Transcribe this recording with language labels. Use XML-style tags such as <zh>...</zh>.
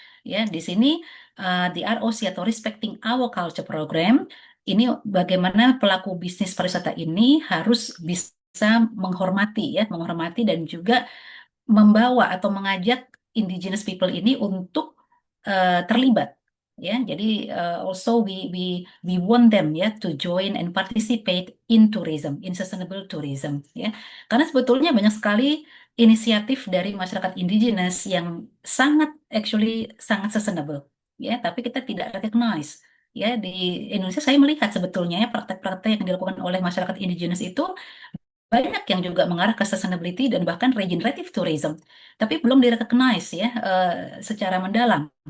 <id>Ya, di sini the ROC atau Respecting Our Culture Program ini bagaimana pelaku bisnis pariwisata ini harus bisa menghormati dan juga membawa atau mengajak indigenous people ini untuk terlibat ya. Jadi</id> <en>also we want them ya to join and participate in tourism, in sustainable tourism ya.</en> <id>Karena sebetulnya banyak sekali inisiatif dari masyarakat indigenous yang sangat sustainable ya, tapi kita tidak recognize ya. Di Indonesia saya melihat sebetulnya ya praktek-praktek yang dilakukan oleh masyarakat indigenous itu banyak yang juga mengarah ke sustainability dan bahkan regenerative tourism, tapi belum direcognize ya secara mendalam.</id>